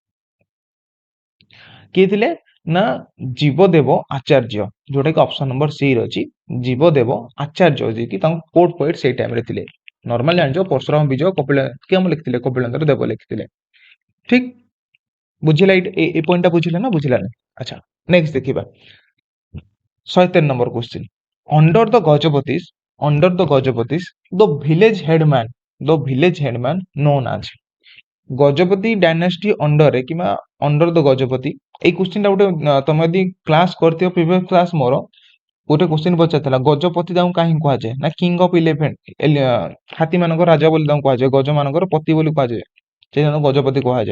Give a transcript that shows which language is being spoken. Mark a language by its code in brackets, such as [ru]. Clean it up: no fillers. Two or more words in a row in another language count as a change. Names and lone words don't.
[or] କିଏ ଥିଲେ ନା ଜୀବଦେବ ଆଚାର୍ଯ୍ୟ, ଯୋଉଟା କି [en] option number C [or] ରେ ଅଛି। ଜୀବଦେବ ଆଚାର୍ଯ୍ୟ ଯିଏକି ତାଙ୍କ [en] court poet [or] ସେଇ ଟାଇମରେ ଥିଲେ। ନର୍ମାଲି ଜାଣିଛ ପରଶୁରାମ ବିଜୟ କିଏ ଲେଖିଥିଲେ? କପିଳେନ୍ଦ୍ର ଦେବ ଲେଖିଥିଲେ। ଠିକ, ବୁଝିଲା? ଏ ପଏଣ୍ଟଟା ବୁଝିଲା ନା ବୁଝିଲାନି? ଆଚ୍ଛା, ନେକ୍ସଟ ଦେଖିବା 113 [en] number question. Under the Gajapatis, under the Gajapatis, the village headman known as Gajapati dynasty [or] ଅଣ୍ଡରରେ କିମ୍ବା [en] under the Gajapati. [or] ଏଇ କୋଶ୍ଚିନ୍ଟା ଗୋଟେ ତମେ ଯଦି କ୍ଲାସ କରିଥିବ [en] previous class [or] ମୋର, ଗୋଟେ କୋଶ୍ଚିନ୍ ପଚାରିଥିଲା ଗଜପତି ତାଙ୍କୁ କାହିଁକି କୁହାଯାଏ? ନା [en] king of elephant, [or] ହାତୀ ମାନଙ୍କର ରାଜା ବୋଲି ତାଙ୍କୁ କୁହାଯାଏ, ଗଜ ମାନଙ୍କର ପତି ବୋଲି କୁହାଯାଏ, ସେ ତାଙ୍କୁ ଗଜପତି କୁହାଯାଏ।